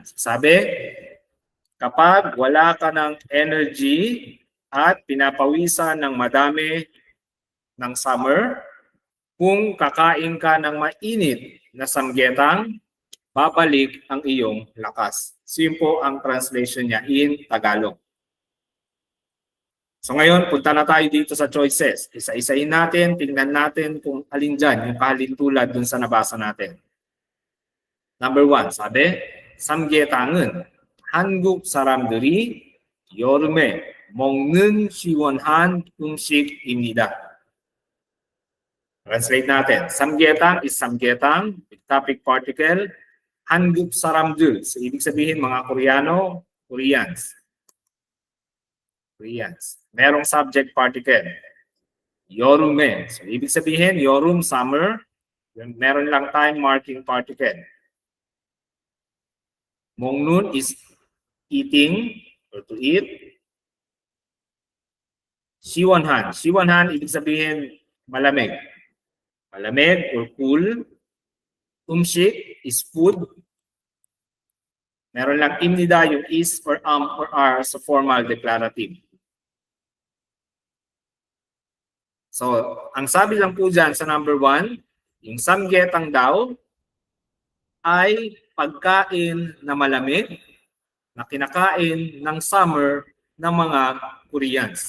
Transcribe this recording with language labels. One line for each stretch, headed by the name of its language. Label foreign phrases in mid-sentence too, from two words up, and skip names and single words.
Filipino: Sabi, kapag wala ka ng energy at pinapawisan ng madami ng summer, kung kakain ka ng mainit na samgyetang, babalik ang iyong lakas. So yun po ang translation niya
English: in Tagalog.
Filipino: So ngayon, punta na tayo dito sa choices. Isa-isahin natin, tingnan natin kung alin dyan, yung kahalintulad dun sa nabasa natin. Number 1, sabi,
Korean: samgyetang은 한국 사람들이 여름에 먹는 시원한 음식입니다.
Filipino: Translate natin.
English: Samgyetang is samgyetang, with topic particle.
Korean: 한국 사람들.
Filipino: So, ibig sabihin mga Koreano, Koreans. Koreans. Merong
English: subject particle.
Korean: 여름에.
Filipino: So, ibig sabihin, 여름, summer. Meron lang
English: time marking particle. 먹는 is eating or to eat.
Korean: 시원한. 시원한,
Filipino: ibig sabihin, malamig.
English: Malamig or cool. Umshik is food.
Filipino: Meron lang imnida yung is or or sa
English: formal declarative.
Filipino: So, ang sabi lang po dyan sa number 1, yung samgyetang daw ay pagkain na malamig na kinakain ng summer ng mga Koreans.